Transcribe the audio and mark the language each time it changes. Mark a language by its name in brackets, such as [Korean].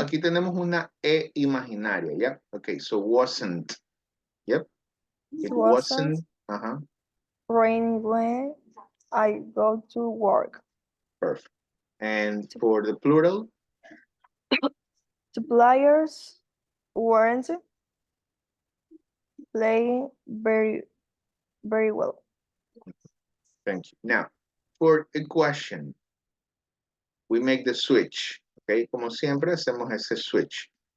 [Spanish] aquí tenemos una E imaginaria, ¿ya? [English] Okay, so wasn't. Yep. It wasn't. Ajá. Raining when I go to work. Perfect. And for the plural? The players weren't playing very well. Thank you. Now, for a question, we make the switch. [Spanish] Okay, como siempre hacemos ese switch.